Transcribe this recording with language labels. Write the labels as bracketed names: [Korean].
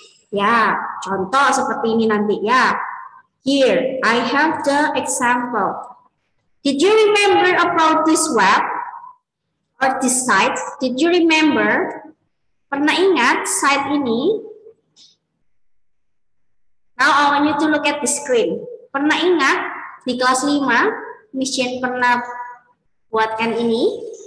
[Indonesian] Ya, contoh seperti ini nanti ya. [English] Here, I have the example. Did you remember about this web or this site? Did you remember? [Indonesian] Pernah ingat site ini? [English] Now I want you to look at the screen. [Indonesian] Pernah ingat di kelas 5, Miss Jane pernah buatkan ini.